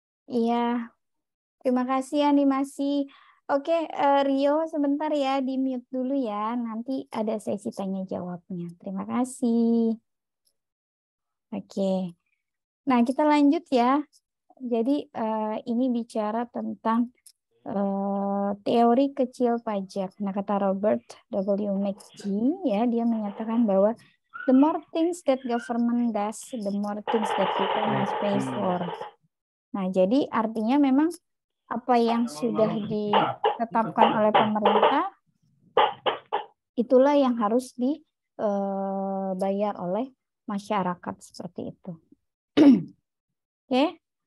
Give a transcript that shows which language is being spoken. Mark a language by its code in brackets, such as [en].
[id] Iya. Terima kasih animasi. Oke, Rio sebentar ya, di mute dulu ya. Nanti ada sesi tanya jawabnya. Terima kasih. Oke. Nah, kita lanjut ya. Jadi ini bicara tentang teori kecil pajak. Nah, kata Robert W. [en] McGee [id] ya, dia menyatakan bahwa [en] the more things that government does, the more things that people must pay for. [id] Nah, jadi artinya memang apa yang sudah ditetapkan oleh pemerintah, itulah yang harus dibayar oleh masyarakat seperti itu. Oke.